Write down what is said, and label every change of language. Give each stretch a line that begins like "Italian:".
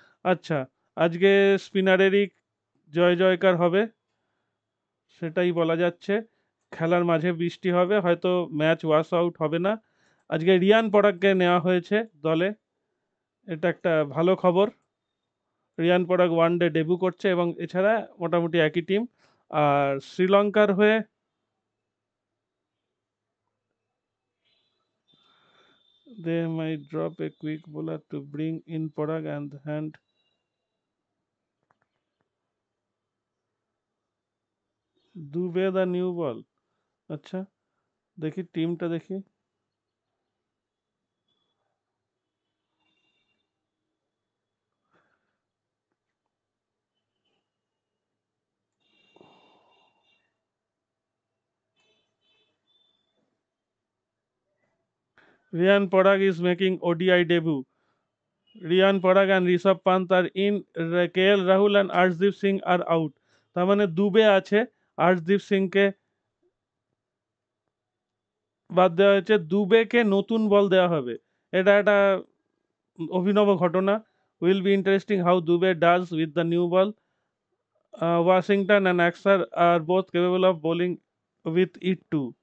Bangla: আচ্ছা, আজকে স্পিনারেরই জয় জয়কার হবে, সেটাই বলা যাচ্ছে। খেলার মাঝে বৃষ্টি হবে, হয়তো ম্যাচ ওয়াশ আউট হবে না। আজকে রিয়ান পরাগকে নেওয়া হয়েছে দলে, এটা একটা ভালো খবর। রিয়ান পরাগ ওয়ানডে ডেবু করছে, এবং এছাড়া মোটামুটি একই টিম। আর শ্রীলঙ্কার হয়ে
English: they might drop a quick bowler to bring in Parag and hand Dube the new ball.
Bangla: আচ্ছা, দেখি টিমটা দেখি।
English: Riyan Parag is making ODI debut. Riyan Parag and Rishabh Pant are in, KL Rahul and Arshdeep Singh are out।
Bangla: তার মানে দুবে আছে, আর্শদীপ সিংকে বাদ দেওয়া হয়েছে, দুবেকে নতুন বল দেওয়া হবে। এটা একটা অভিনব ঘটনা।
English: Will be interesting how Dube does with the new ball. Washington and Axar are both capable of bowling with it too.